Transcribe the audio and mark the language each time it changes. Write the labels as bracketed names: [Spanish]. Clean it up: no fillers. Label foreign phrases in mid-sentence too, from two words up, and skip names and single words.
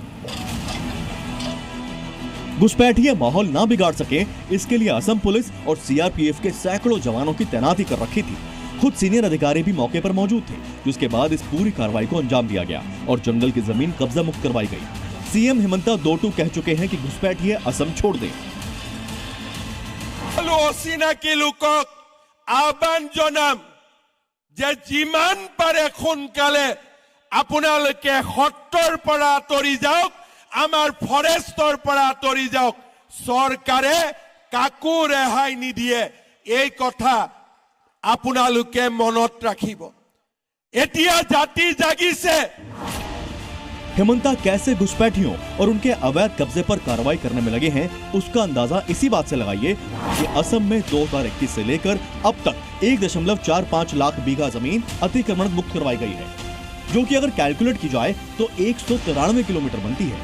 [Hindi] घुसपैठियां माहौल ना बिगाड़ सके, इसके लिए असम पुलिस और सीआरपीएफ के सैकड़ों जवानों की तैनाती कर रखी थी। खुद सीनियर अधिकारी भी मौके पर मौजूद थे, जिसके बाद इस पूरी कार्रवाई को अंजाम दिया गया और जंगल की जमीन कब्जा मुक्त करवाई गई। सीएम हिमंता 2-2 कह चुके हैं कि घुसपैठिए असम छोड़ दें। [Assamese] অচিনাকি লোকক আহ্বান জনাম যে যিমান পাৰে সোনকালে আপোনালোকে সত্ৰৰ পৰা আঁতৰি যাওক, আমাৰ ফৰেষ্টৰ পৰা আঁতৰি যাওক। চৰকাৰে কাকো ৰেহাই নিদিয়ে, এই কথা আপোনালোকে মনত ৰাখিব। এতিয়া জাতি জাগিছে। [Hindi] हिमंता कैसे घुसपैठियों और उनके अवैध कब्जे पर कार्रवाई करने में लगे हैं, उसका अंदाजा इसी बात से लगाइए कि असम में 2021 से लेकर अब तक 1.45 लाख बीघा जमीन अतिक्रमण मुक्त करवाई गई है, जो कि अगर कैलकुलेट की जाए तो 193 किलोमीटर बनती है।